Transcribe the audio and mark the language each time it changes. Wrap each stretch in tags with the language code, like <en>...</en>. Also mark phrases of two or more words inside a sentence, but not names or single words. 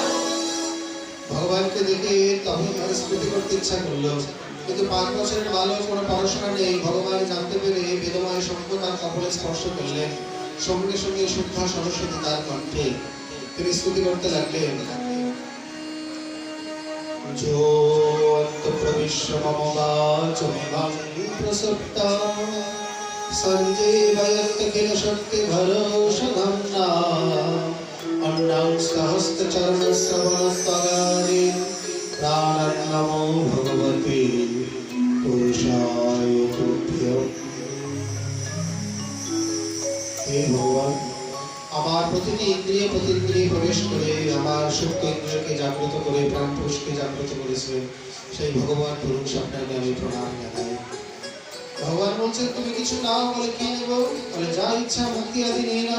<bn>ভগবানকে দেখে তখন তার স্মৃতি করতে ইচ্ছা করলো, কিন্তু 5 বছরের বালক, কোনো পড়াশোনা নেই। ভগবান জানতে পেরে বেদময় শঙ্খ তার কপালে স্পর্শ করলেন। সঙ্গে সঙ্গে শুদ্ধা সরস্বতী তার কণ্ঠে তিনি স্তুতি করতে লাগলেন।</bn> <sa>जो प्रविश्य मम वाचमिमं प्रसुप्तं सञ्जीवयत् किल शक्तिभरोषधम्ना अन्नं सहस्रचरणश्रवणत्वगानि प्राणन्नमो भगवते पुरुषाय तुभ्यं। हे भगवान,</sa> <bn>আমার প্রতিটি ইন্দ্রিয়ে প্রতিন্দ্রিয়ে প্রবেশ করে আমার সুপ্ত ইন্দ্রিয়কে জাগ্রত করে প্রাণ পুরুষকে জাগ্রত করেছিলেন সেই ভগবান পুরুষ আপনাকে আমি প্রণাম জানাই। ভগবান বলছেন তুমি কিছু নাও, বলে কি নেব? বলে যা ইচ্ছা মুক্তি আদি নিয়ে নাও।</bn>